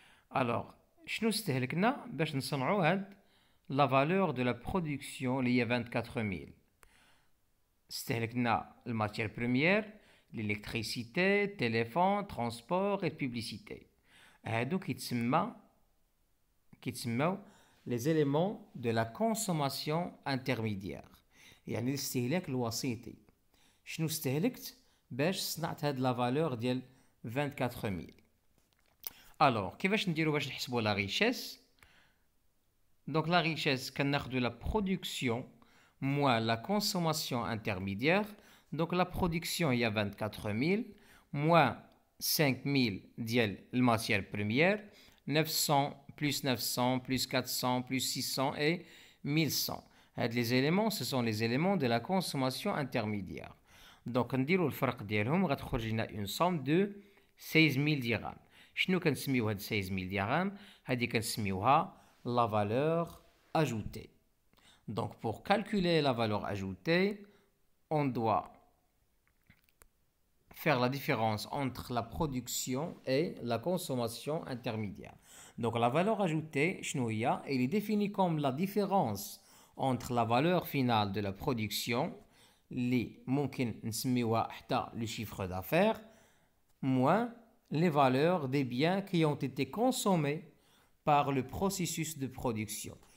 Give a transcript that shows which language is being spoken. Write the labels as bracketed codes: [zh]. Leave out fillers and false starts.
[fr] alors [ar] شنو استهلكنا باش نصنعو هاد [fr] la valeur de la production liée à 24 000. [ar] استهلكنا الماتير [fr] première, l'électricité, téléphone, transport et publicité. [ar] هادو كيتسموا [fr] les éléments de la consommation intermédiaire. [ar] يعني الاستهلاك الوسيطي. شنو استهلكت باش صنعت هاد [fr] la valeur [ar] ديال 24 000. [fr] alors [ar] كيفاش نديرو باش نحسبوا [fr] la richesse؟ Donc la richesse, de la production moins la consommation intermédiaire. Donc la production, il y a 24 000 moins 5 000 dièle la matière première, 900 plus 900 plus 400 plus 600 et 1100. Les éléments, ce sont les éléments de la consommation intermédiaire. Donc on dit le [ar] فرق ديالهم غتخرج لنا [fr] une somme de 16 000 dirhams. [ar] شنو كنسميو هاد 16 000 dirhams؟ هادي كنسميوها [fr] la valeur ajoutée. Donc, pour calculer la valeur ajoutée, on doit faire la différence entre la production et la consommation intermédiaire. Donc, la valeur ajoutée, elle est définie comme la différence entre la valeur finale de la production, les le chiffre d'affaires, moins les valeurs des biens qui ont été consommés par le processus de production.